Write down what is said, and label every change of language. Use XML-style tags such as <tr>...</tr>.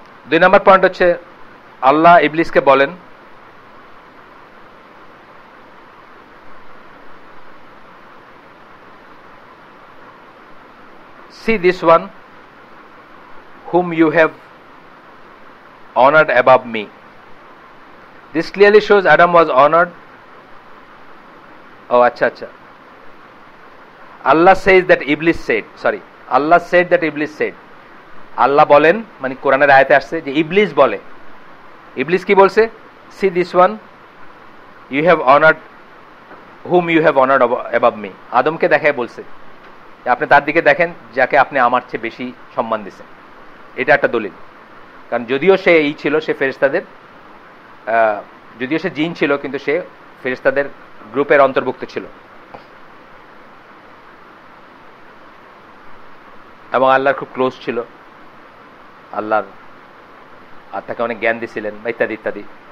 <bn>2 নম্বর point হচ্ছে আল্লাহ ইবলিসকে বলেন,</bn> <en>see this one whom you have honored above me. This clearly shows Adam was honored. Oh, acha. Allah says that Iblis said, Allah said that Iblis said.</en> <bn>আল্লাহ বলেন, মানে কোরআনের আয়াতে আসছে যে ইবলিস বলে। ইবলিস কি বলছে?</bn> <en>see this one you have honored, whom you have honored above me.</en> <bn>আদমকে দেখায় বলছে আপনি তার দিকে দেখেন যাকে আপনি আমার চেয়ে বেশি সম্মান দিয়েছেন। এটা একটা দলিল। কারণ যদিও সে ছিল, সে ফেরেশতাদের, যদিও সে জিন ছিল, কিন্তু সে ফেরেশতাদের গ্রুপের অন্তর্ভুক্ত ছিল এবং আল্লাহর খুব ক্লোজ ছিল, আল্লাহর আর তাকে অনেক জ্ঞান দিয়েছিলেন বা ইত্যাদি ইত্যাদি।</bn>